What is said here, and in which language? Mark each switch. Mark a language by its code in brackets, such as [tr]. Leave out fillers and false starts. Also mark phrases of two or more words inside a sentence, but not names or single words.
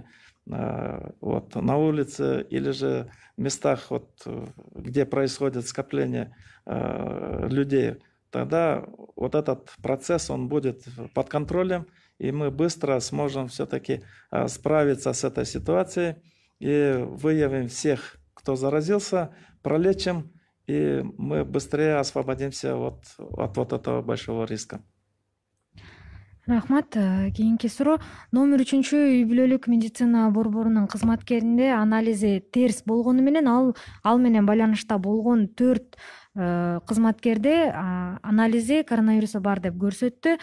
[ru] вот, на улице или же в местах, вот, где происходит скопление людей, тогда вот этот процесс, он будет под контролем, и мы быстро сможем все-таки справиться с этой ситуацией и выявим всех, кто заразился, пролечим, и мы быстрее освободимся от вот этого большого риска. [ky] Рахмат. Кийинки суроо. Номер 3 үй бүлөлүк медицина борборунун кызматкеринде анализи терс болгону менен ал менен байланышта болгон 4 кызматкерде анализи коронавирусы бар деп көрсөттү.